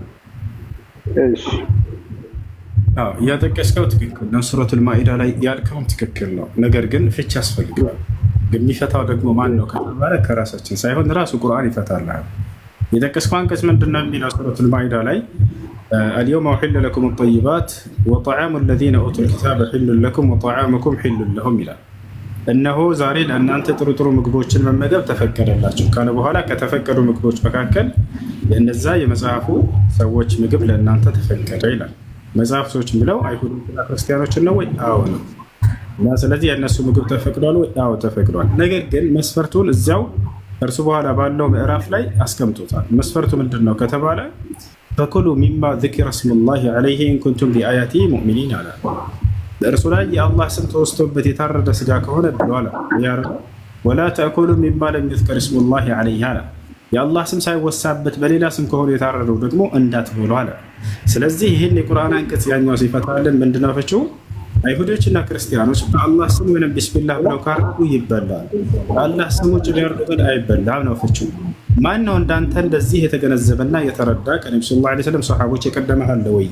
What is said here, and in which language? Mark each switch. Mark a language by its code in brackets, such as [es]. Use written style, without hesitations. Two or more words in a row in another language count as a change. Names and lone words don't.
[am] እሺ እያጠቀስከው ትክክል ነው። ሱረቱል ማኢዳ ላይ ያልከውም ትክክል ነው። ነገር ግን ፍች ያስፈልጋል። የሚፈታው ደግሞ ማን ነው ከተባለ ከራሳችን ሳይሆን ራሱ ቁርአን ይፈታል። የጠቀስከው አንቀጽ ምንድን ነው የሚለው? ሱረቱል ማኢዳ ላይ [ar] اليوم أحل لكم الطيبات وطعام الذين أوتوا الكتاب حل لكم وطعامكم حل لهم [am] ይላል። እነሆ ዛሬ ለእናንተ ጥሩ ጥሩ ምግቦችን መመገብ ተፈቀደላችሁ ካለ በኋላ ከተፈቀዱ ምግቦች መካከል የነዛ የመጽሐፉ ሰዎች ምግብ ለእናንተ ተፈቀደ ይላል። መጽሐፍ ሰዎች የሚለው አይሁድና ክርስቲያኖችን ነው ወይ? አዎ ነው። እና ስለዚህ የእነሱ ምግብ ተፈቅዷል ወይ? አዎ ተፈቅዷል። ነገር ግን መስፈርቱን እዚያው እርሱ በኋላ ባለው ምዕራፍ ላይ አስቀምጦታል። መስፈርቱ ምንድን ነው ከተባለ [ar] فكلوا مما ذكر اسم الله عليه إن كنتم بآياته مؤمنين [am] አለ። በእርሱ ላይ የአላህ ስም ተወስቶበት የታረደ ስጋ ከሆነ ብሏል። [ar] ولا تأكلوا مما لم يذكر اسم الله عليه [am] አለ። የአላህ ስም ሳይወሳበት በሌላ ስም ከሆነ የታረደው ደግሞ እንዳትበሉ አለ። ስለዚህ ይህን የቁርአን አንቀጽ ያኛው ሲፈታልን ምንድነው ፍቺው? አይሁዶችና ክርስቲያኖች በአላህ ስም ወይም ቢስሚላህ ብለው ካረዱ ይበላል። አላህ ስም ውጭ ቢያርዱ ግን አይበላም ነው ፍቺው። ማን ነው እንዳንተ እንደዚህ የተገነዘበና የተረዳ ከነብዩ [ar] صلى الله عليه وسلم [am] ሰሃቦች የቀደመህ አለ ወይ?